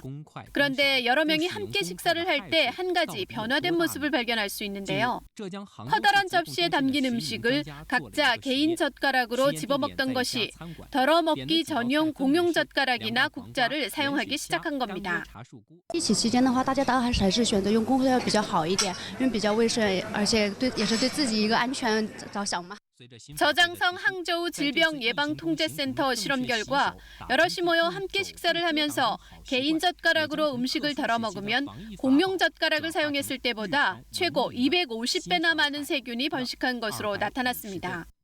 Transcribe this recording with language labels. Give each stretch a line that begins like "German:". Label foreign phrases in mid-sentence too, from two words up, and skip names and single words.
Korean: 그런데 여러 명이 함께 식사를 할 때 한 가지 변화된 모습을 발견할 수 있는데요. 커다란 접시에 담긴 음식을 각자 개인 젓가락으로 집어먹던 것이 덜어먹기 전용 공용 젓가락이나 국자를 사용하기 시작한 겁니다.
Chinese: 疫情期间的话，大家当然还是选择用公筷比较好一点，因为比较卫生，而且也是对自己一个安全着想嘛。
Korean: 저장성 항저우 질병예방통제센터 실험 결과 여럿이 모여 함께 식사를 하면서 개인 젓가락으로 음식을 덜어 먹으면 공용 젓가락을 사용했을 때보다 최고 250배나 많은 세균이 번식한 것으로 나타났습니다.